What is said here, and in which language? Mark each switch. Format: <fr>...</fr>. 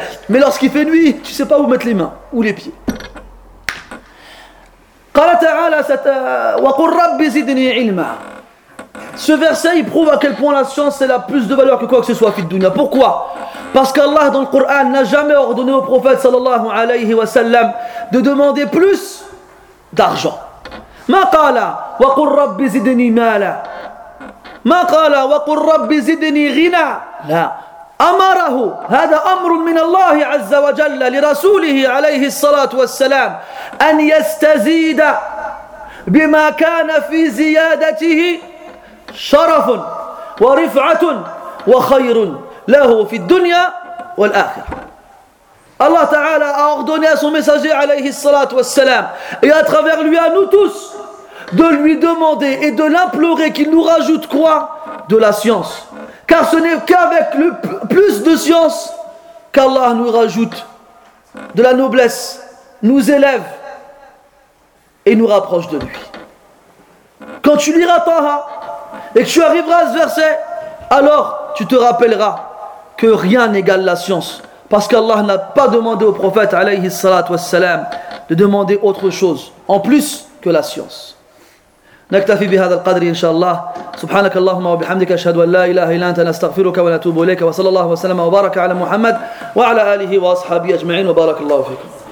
<fr>Mais lorsqu'il fait nuit, tu ne sais pas où mettre les mains ou les pieds.</fr> <ar>قال تعالى وقل رب زدني علما.</ar> <fr>Ce verset il prouve à quel point la science c'est la plus de valeur que quoi que ce soit</fr> <ar>fi dunya.</ar> <fr>Pourquoi ? Parce qu'Allah dans le Coran n'a jamais ordonné au prophète sallallahu alayhi wa sallam de demander plus d'argent.</fr> <ar>ما قال وقل رب زدني مالا. ما قال وقل رب زدني غنى. لا. أمره هذا أمر من الله عز وجل لرسوله عليه الصلاة والسلام أن يستزيد بما كان في زيادته شرف ورفعة وخير له في الدنيا والآخرة. الله تعالى أعطني</ar> <fr>son messager عليه الصلاة والسلام et à travers lui à nous tous de lui demander et de l'implorer qu'il nous rajoute quoi de la science. Car ce n'est qu'avec le plus de science qu'Allah nous rajoute de la noblesse, nous élève et nous rapproche de lui. Quand tu liras Taha et que tu arriveras à ce verset, alors tu te rappelleras que rien n'égale la science. Parce qu'Allah n'a pas demandé au prophète alayhi salat wa salam de demander autre chose en plus que la science.</fr> <ar>نكتفي بهذا القدر إن شاء الله سبحانك اللهم وبحمدك أشهد أن لا إله إلا أنت نستغفرك ونتوب إليك وصلى الله وسلم وبارك على محمد وعلى آله وأصحابه أجمعين وبارك الله فيكم.</ar>